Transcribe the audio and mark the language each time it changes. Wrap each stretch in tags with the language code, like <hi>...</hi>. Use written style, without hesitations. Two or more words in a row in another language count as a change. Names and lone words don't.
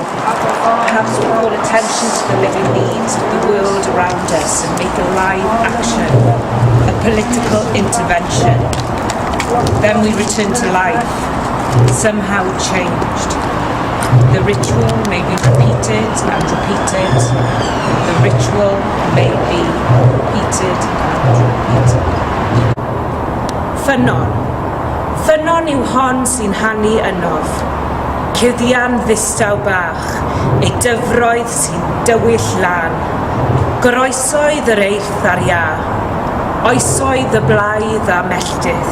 <en>Perhaps we call attention to the living needs of the world around us and make a live action, a political intervention. Then we return to life, somehow changed. The ritual may be repeated and repeated. The ritual may be repeated and repeated.</en> <cy>Ffynon. Ffynon yw hon sy'n hanu ynof. Cuddian ddistaw bach, ei dyfroedd sy'n dywyll lan. Goroesoedd yr eirth ar ia, oesoedd y blaidd a melldydd.</cy>